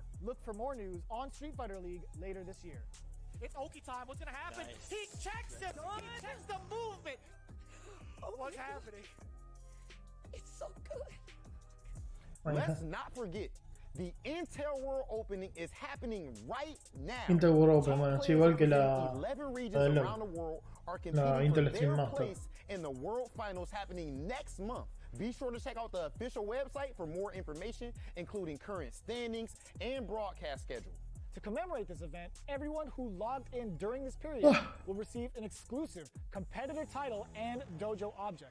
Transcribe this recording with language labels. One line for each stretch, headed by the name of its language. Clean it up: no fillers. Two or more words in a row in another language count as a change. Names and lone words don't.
English: Look for more news on Street Fighter League later this year. It's Oki time. What's gonna happen? Nice. He checks it. He checks the movement. What's happening? It's so good. Let's not forget, the Intel World Opening is happening right now. Intel World Open,
Spanish: bueno, sí, igual que la
English: 11 regions
Spanish: de
English: around the world are
Spanish: la
English: competing
Spanish: Intel
English: for
Spanish: Steam
English: their
Spanish: Master.
English: place in the World Finals happening next month. Be sure to check out the official website for more information, including current standings and broadcast schedule. To commemorate this event, everyone who logged in during this period will receive an exclusive competitor title and dojo object.